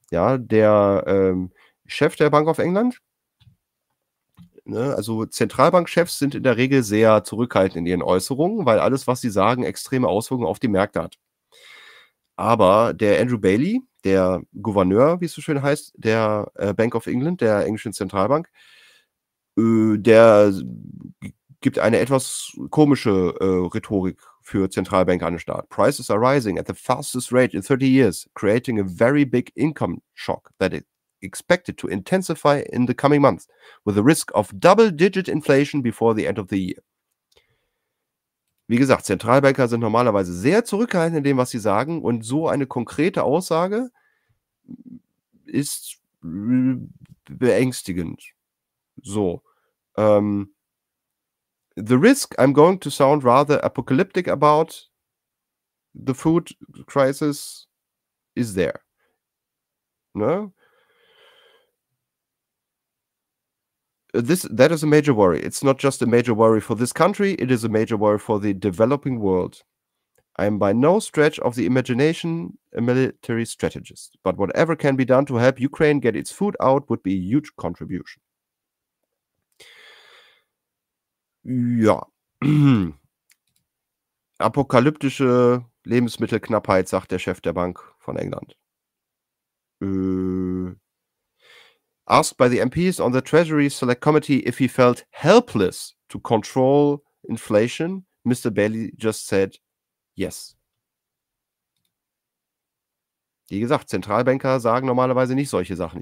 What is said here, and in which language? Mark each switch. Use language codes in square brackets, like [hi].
[de] Ja, der Chef der Bank of England, ne, also Zentralbankchefs sind in der Regel sehr zurückhaltend in ihren Äußerungen, weil alles, was sie sagen, extreme Auswirkungen auf die Märkte hat. Aber der Andrew Bailey, der Gouverneur, wie es so schön heißt, der Bank of England, der englischen Zentralbank, der gibt eine etwas komische Rhetorik für Zentralbank an den Start. [en] Prices are rising at the fastest rate in 30 years, creating a very big income shock that is expected to intensify in the coming months, with a risk of double-digit inflation before the end of the year. [de] Wie gesagt, Zentralbanker sind normalerweise sehr zurückhaltend in dem, was sie sagen, und so eine konkrete Aussage ist beängstigend. [en] So, the risk I'm going to sound rather apocalyptic about the food crisis is there. Ne? That is a major worry. It's not just a major worry for this country, it is a major worry for the developing world. I am by no stretch of the imagination a military strategist, but whatever can be done to help Ukraine get its food out would be a huge contribution. [de] Ja, apokalyptische Lebensmittelknappheit, sagt der Chef der Bank von England. [en] Asked by the MPs on the Treasury Select Committee if he felt helpless to control inflation, Mr. Bailey just said yes. [de] Wie gesagt, Zentralbanker sagen normalerweise nicht solche Sachen.